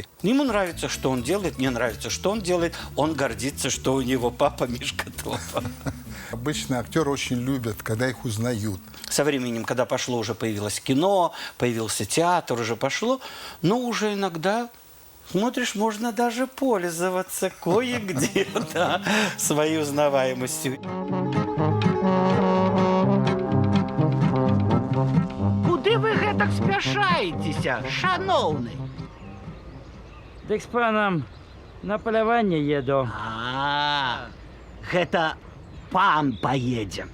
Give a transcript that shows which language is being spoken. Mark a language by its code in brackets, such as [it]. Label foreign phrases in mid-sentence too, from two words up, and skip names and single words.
[ru] Ему нравится, что он делает, мне нравится, что он делает. Он гордится, что у него папа Мишка Топа. Обычно актеры очень любят, когда их узнают. Со временем, когда пошло, уже появилось кино, появился театр, уже пошло, но уже иногда, смотришь, можно даже пользоваться кое-где, да, своей узнаваемостью. [be] Куды вы гэтак спяшаецеся, шановны? Дык з панам на паляванне еду. Гэта пан поедем.